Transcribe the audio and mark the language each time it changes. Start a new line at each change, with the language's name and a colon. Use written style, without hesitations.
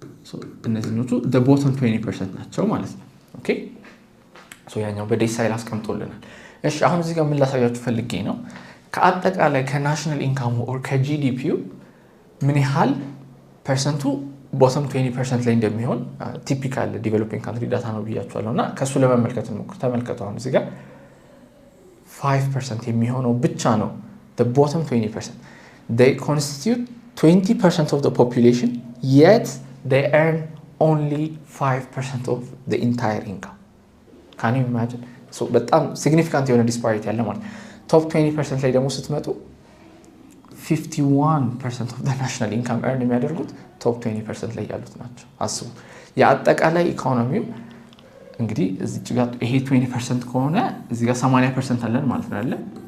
Amharic: ሶ እነዚህኞቹ
English: the bottom 20%
Amharic: ናቸው ማለት ነው። ኦኬ ሶ ያኛው በዴሳይል አስቀምጦልናል። እሺ አሁን እዚህ ጋር ምን ላሳያችሁ ፈልጌ ነው ከአጠቃላይ ከናሽናል ኢንካሙ ኦር ከጂዲፒው ምን ያህል ፐርሰንቱ ቦተም 20% ላይ እንደሚሆን ቲፒካል ዲቨሎፒንግ ካንትሪ ዳታ ነው ብያችኋለሁና ከሱ ለመመልከት እንሞክር። ተመልከቱ አሁን እዚህ ጋር 5% የሚሆነው ብቻ ነው the bottom 20%.
English: They constitute 20% of the population yet they earn only 5% of the entire income. Can you imagine?
Amharic: So በጣም ሲግኒፊካንት የሆነ ዲስፓሪቲ ያለ ማለት ቶፕ 20% ላይ ደግሞ ስትመጡ
English: 51% of the national income
Amharic: earn የሚያደርጉት ቶፕ 20% ላይ ያሉት ናቸው። አስቡ የአጠቃላይ ኢኮኖሚው እንግዲህ እዚህ ጋር ይሄ 20% ከሆነ እዚህ ጋር 80% አለን ማለት ነው አይደል?